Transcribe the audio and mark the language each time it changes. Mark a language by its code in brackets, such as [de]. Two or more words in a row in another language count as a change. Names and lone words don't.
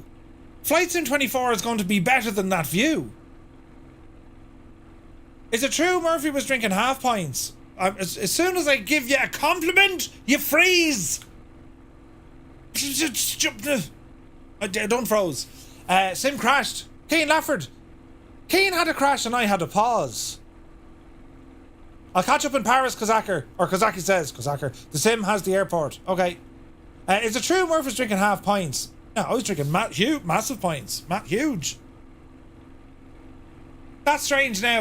[en] Flight Sim 24 is going to be better than that view. Is it true Murphy was drinking half pints? As soon as I give you a compliment, you freeze. Don't froze. Sim crashed. Keane Lafford. Keane had a crash and I had a pause. I'll catch up in Paris, Kozaker. Or Kozaki says, Kozaker. The Sim has the airport. Okay. Is it true Murphy's drinking half pints? No, I was drinking massive pints. Huge. That's strange now.